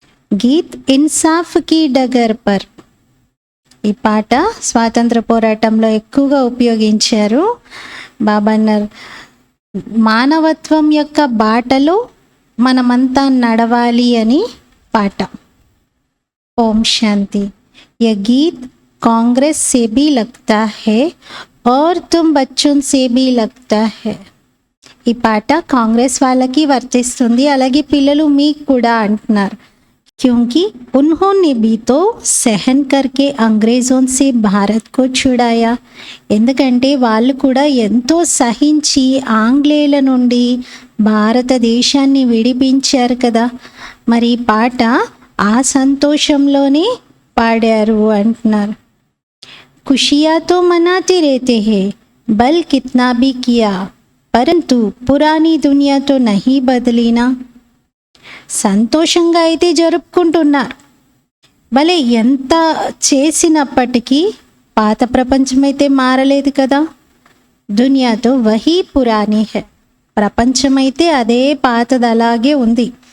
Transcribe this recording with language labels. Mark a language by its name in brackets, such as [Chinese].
[Telugu] గీత్ ఇన్సాఫ్ కి డగర్ పర్. ఈ పాట స్వాతంత్ర పోరాటంలో ఎక్కువగా ఉపయోగించారు. బాబా అన్నారు, మానవత్వం యొక్క బాటలో మనమంతా నడవాలి అని పాట. ఓం శాంతి. [Hindi] ये गीत कांग्रेस से भी लगता है और तुम बच्चों से भी लगता है. [Telugu] ఈ పాట కాంగ్రెస్ వాళ్ళకి వర్తిస్తుంది, అలాగే పిల్లలు మీకు కూడా అంటున్నారు. [Hindi] क्योंकि उन्होंने भी तो सहन करके अंग्रेजों से भारत को छुड़ाया. [Telugu] ఎందుకంటే వాళ్ళు కూడా ఎంతో సహించి ఆంగ్లేయుల నుండి భారతదేశాన్ని విడిపించారు కదా. మరి ఈ పాట ఆ సంతోషంలోనే పాడారు అంటున్నారు. [Hindi] खुशियाँ तो मनाते रहते हैं बल कितना भी किया परंतु पुरानी दुनिया तो नहीं बदली ना. [Telugu] సంతోషంగా అయితే జరుపుకుంటున్నారు, భలే ఎంత చేసినప్పటికీ పాత ప్రపంచం అయితే మారలేదు కదా. [Hindi] దునియాతో వహీ పురాణి హై. [Telugu] ప్రపంచం అయితే అదే పాతది అలాగే ఉంది.